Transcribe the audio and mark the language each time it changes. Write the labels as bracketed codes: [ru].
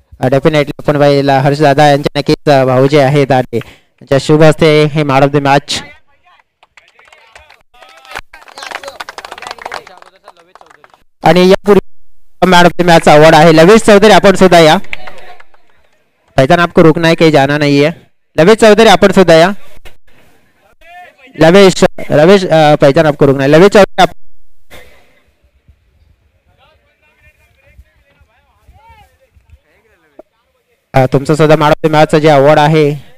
[mr] Definitely आपण पाहिला हर्ष दादा यांच्या नक्कीच भाऊजे आहेत आणि त्यांच्या शुभ हस्ते हे मॅन ऑफ द मॅच। आणि यापूर्वी man of the match award आहे लवेश चौधरी, आपण सुद्धा या। [hi] फैजान आपको रुकना है, कहीं जाना नहीं है। लवेश चौधरी [mr] आपण सुद्धा या। [hi] लवेश रवेश फैजान आपको रुकना है। [mr] लवेश चौधरी आप तुमचं सुद्धा मॅन ऑफ द मॅच जे अवॉर्ड आहे